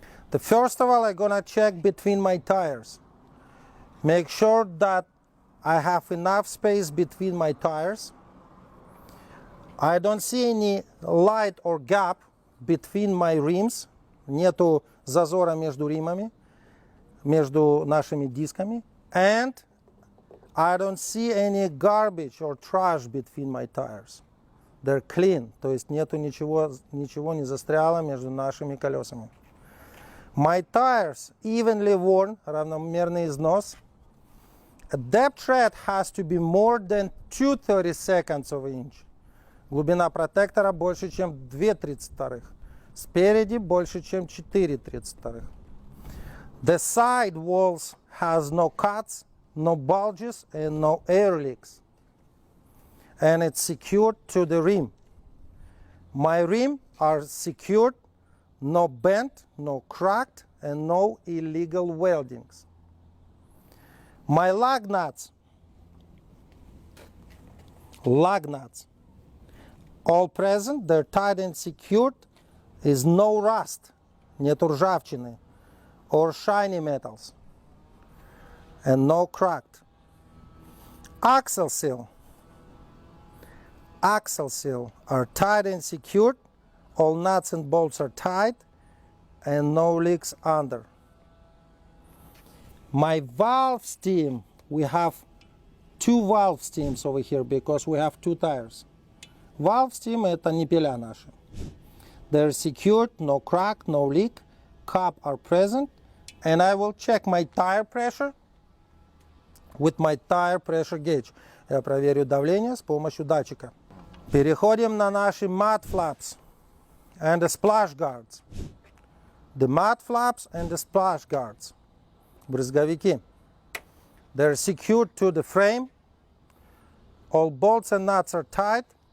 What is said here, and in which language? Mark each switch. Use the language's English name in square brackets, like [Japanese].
[English] The first of all, I'm gonna check between my tires. Make sure that I have enough space between my tires. I don't see any light or gap between my rims. [Russian] Нету зазора между римами, между нашими дисками. [English] And I don't see any garbage or trash between my tires. They're clean, [Russian] то есть нету ничего не застряло между нашими колесами. [English] My tires evenly worn, [Russian] равномерный износ. [English] A depth tread has to be more than 2/32 of an inch. [Russian] Глубина протектора больше, чем 2/32. Спереди больше, чем 4/32. [English] The side walls has no cuts, no bulges and no air leaks. And it's secured to the rim. My rim are secured, no bent, no cracked, and no illegal weldings. My lug nuts, all present, they're tied and secured, is no rust, [Russian] нету ржавчины, [English] or shiny metals, and no cracked. Axle seal are tied and secured, all nuts and bolts are tied, and no leaks under. My valve stem, we have 2 valve stems over here because we have 2 tires. [Russian] Valve stem это ниппеля наши. [English] They're secured, no crack, no leak, cup are present, and I will check my tire pressure with my tire pressure gauge. [Russian] Я проверю давление с помощью датчика. Переходим на наши [English] mud flaps and the splash guards. The mud flaps and the splash guards. [Russian] Брызговики. [English] They're secured to the frame. All bolts and nuts are tight.